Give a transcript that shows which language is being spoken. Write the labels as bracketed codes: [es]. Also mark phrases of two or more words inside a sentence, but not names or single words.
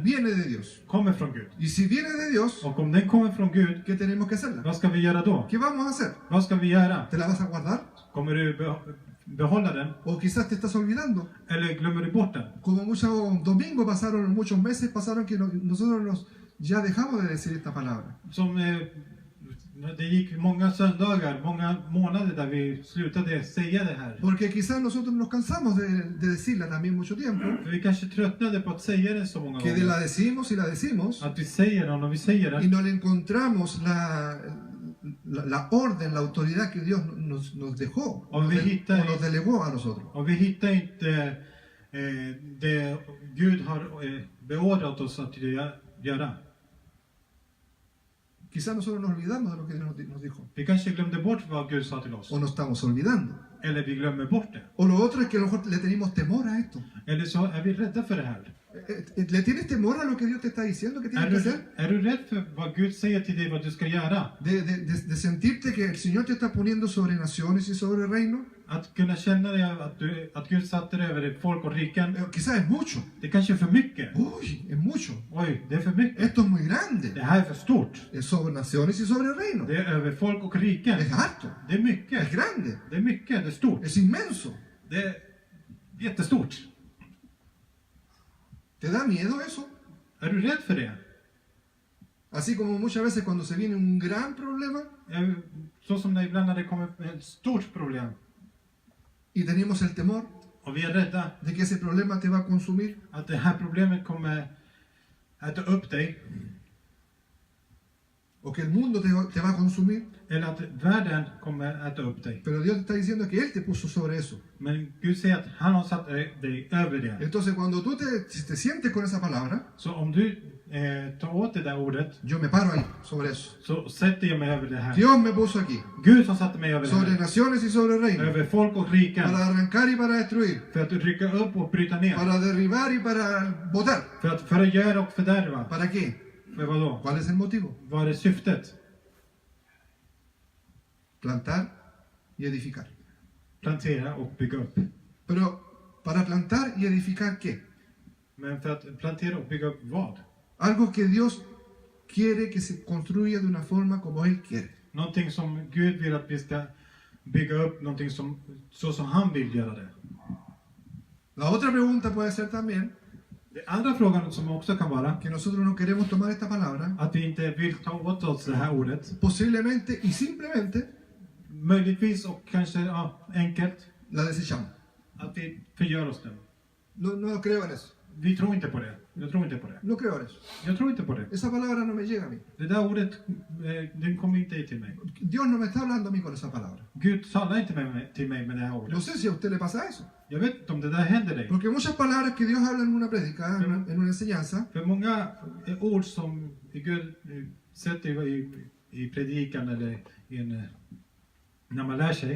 [es] viene de Dios. [sv] kommer från Gud. [es] Y si viene de Dios, [sv] Och om den kommer från Gud, [es] ¿qué tenemos que hacerla? [sv] vad ska vi göra då? [es] ¿Qué vamos a hacer? [sv] Vad ska vi göra? [es] ¿Te la vas a guardar? [sv] Kommer du behålla den? [es] ¿O quizás te estás olvidando? [sv] Eller glömmer du bort den? [es] Como muchos domingos pasaron, muchos meses pasaron que nosotros ya dejamos de decir esta palabra. [sv] Som det gick många söndagar, många månader där vi slutade säga det här. [es] Porque quizás nosotros nos cansamos de decirla también mucho tiempo. [sv] För vi kanske tröttnade på att säga det så många [es] Que [sv] gånger. [es] la decimos y la decimos. [sv] Att vi säger den och vi säger [es] Y [sv] den. [es] no le encontramos la orden, la autoridad que Dios nos dejó. O nos delegó a nosotros. [sv] Och vi hittar inte det Gud har beordrat oss att göra. [es] Quizás nosotros nos olvidamos de lo que Dios nos dijo. [sv] Vi kanske glömde bort vad Gud sa till oss. [es] O nos estamos olvidando. [sv] Eller vi glömmer bort det. [es] O lo otro es que a lo mejor le tenemos temor a esto. [sv] Eller så är vi rädda för det här. [es] ¿Le tienes temor a lo que Dios te está diciendo que tienes que hacer? [sv] Är du rädd för vad Gud säger till dig vad du ska göra? [es] De sentirte que el Señor te está poniendo sobre naciones y sobre reinos. [sv] Att kunna känna dig att Gud satte dig över folk och riken. [es] Quizás es mucho. [sv] Det kanske är för mycket. [es] Uy, es mucho. [sv] Oj, det är för mycket. [es] Esto es muy grande. [sv] Det här är för stort. [es] Es sobre naciones y sobre reinos. [sv] Det är över folk och riken. [es] Es harto. [sv] Det är mycket. [es] Es grande. [sv] Det är mycket. Det är stort. [es] Es inmenso. [sv] Det är jättestort. [es] ¿Te da miedo eso? [sv] Är du rädd för det? [es] Así como muchas veces cuando se viene un gran problema [sv] Så som det ibland när det kommer ett stort problem. [es] y tenemos el temor [sv] Och vi är rädda [es] de que ese problema te va a consumir. [sv] att det här problemet kommer äta upp dig. [es] O que el mundo te va a consumir. [sv] Eller att världen kommer äta upp dig. [es] Pero Dios te está diciendo que Él te puso sobre eso. [sv] Men Gud säger att han har satt dig över det. [es] Entonces cuando tú te sientes con esa palabra, [sv] Så om du tar åt det där ordet, [es] yo me paro ahí sobre eso. [sv] så sätter jag mig över det här. [es] Dios me puso aquí, [sv] Gud har satt mig över det [es] sobre [sv] här. [es] naciones y sobre reinos, [sv] Över folk och riken. [es] para arrancar y para destruir, [sv] För att rycka upp och bryta ner. [es] para derribar y para botar. [sv] För att göra och fördärva. [es] ¿Para qué? [sv] För vad då? [es] ¿Cuál es el motivo? [sv] Vad är syftet? [es] Plantar y edificar. [sv] Plantera och bygga upp. [es] Pero para plantar y edificar, ¿qué? [sv] Men för att plantera och bygga upp vad? [es] Algo que Dios quiere que se construya de una forma como Él quiere. [sv] Någonting som Gud vill att vi ska bygga upp, någonting så som han vill göra det. [es] La otra pregunta puede ser también, [sv] Den andra frågan som också kan vara [es] que nosotros no queremos tomar esta palabra, [sv] att vi inte vill ta åt oss det här ordet. [es] posiblemente y simplemente [sv] Möjligtvis och kanske enkelt [es] la desechamos. [sv] att vi förgör oss den. [es] No creo en eso. [sv] Vi tror inte på det. Jag tror inte på det. [es] No creo en eso. [sv] Jag tror inte på det. [es] Esa palabra no me llega a mí. [sv] Det där ordet, den kommer inte till mig. [es] Dios no me está hablando a mí con esa palabra. [sv] Gud talar inte till mig med det här [es] No [sv] ordet. [es] sé si a usted le pasa eso. [sv] Jag vet inte om det där händer dig. [es] Porque muchas palabras que Dios habla en una prédica, en una enseñanza, [sv] För många ord som Gud sätter i predikan eller när man lär sig,